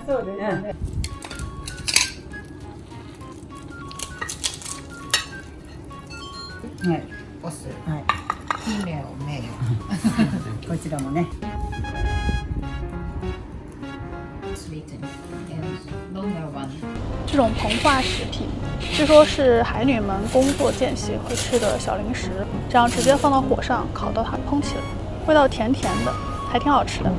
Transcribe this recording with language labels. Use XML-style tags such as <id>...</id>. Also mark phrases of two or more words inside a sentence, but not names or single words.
<ja>そうですね。はい。お酢。はい。名誉名誉。こちらもね。</ja> <zh>这种膨化食品，据说是海女们工作间隙会吃的小零食，这样直接放到火上烤到它蓬起来，味道甜甜的，还挺好吃的。</zh>